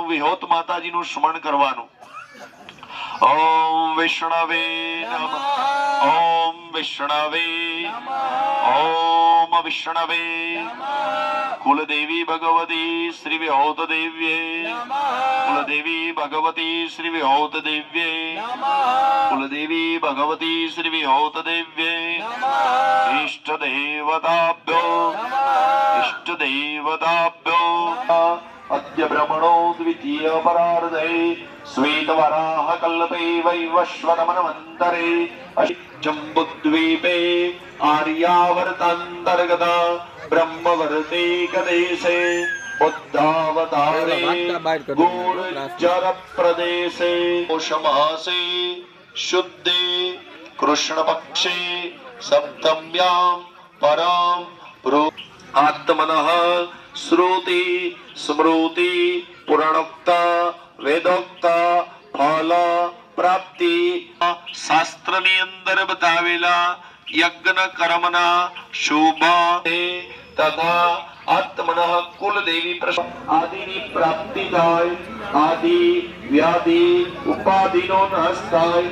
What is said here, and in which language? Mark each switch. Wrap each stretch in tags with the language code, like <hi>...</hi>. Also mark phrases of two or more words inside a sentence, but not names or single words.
<gu>વિહોત માતાજીનું સ્મરણ કરવાનું.</gu> <sa>ઓમ વિષ્ણવે નમઃ ઓમ વિષ્ણવે ઓમ વિષ્ણવે કુલદેવી ભગવતી શ્રી વિહોત દેવ્યે કુલદેવી ભગવતી શ્રી વિહોત દેવ્યે કુલદેવી ભગવતી શ્રી વિહોત દેવ્યે ઇષ્ટ દેવતાભ્યો अद्य ब्रह्मणो द्वितीय परार्धे श्वेतवराह कल्पे वैवस्वतमन्वन्तरे जम्बुद्वीपे आर्यावर्तान्तर्गत ब्रह्मवर्ते कदेशे बुद्धावतारे गुर्जर प्रदेशे पौषमासे शुद्धे कृष्ण पक्षे सप्तम्यां परम आत्मनः श्रुति स्मृति पुराणोक्ता वेदोक्ता फल</sa> <gu>પ્રાપ્તિ શાસ્ત્રની અંદર બતાવેલા યજ્ઞ કર્મના શુભ તથા આત્મનઃ કુલદેવી આદિની પ્રાપ્તિ થાય. આદિ વ્યાધિ ઉપાધિનો નાશ થાય.</gu>